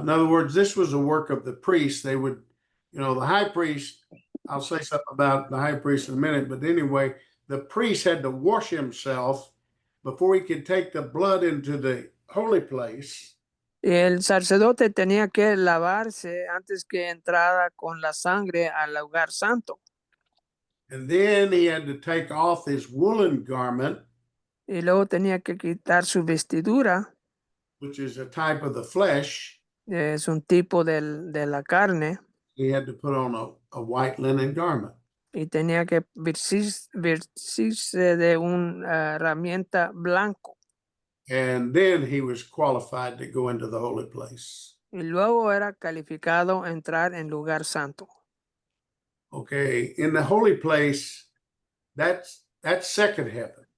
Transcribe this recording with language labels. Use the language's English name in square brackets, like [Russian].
[English] In other words, this was a work of the priest. They would, the high priest, I'll say something about the high priest in a minute, but anyway, the priest had to wash himself before he could take the blood into the holy place. [Spanish] Y el sacerdote tenía que lavarse antes que entrara con la sangre al lugar santo. [English] And then he had to take off his woolen garment, [Spanish] Y luego tenía que quitar su vestidura, [English] which is a type of the flesh. [Spanish] es un tipo de la carne, [English] He had to put on a white linen garment. [Spanish] y tenía que vestirse de una herramienta blanco. [English] And then he was qualified to go into the holy place. [Spanish] Y luego era calificado a entrar en lugar santo. [English] Okay, in the holy place, that's second heaven.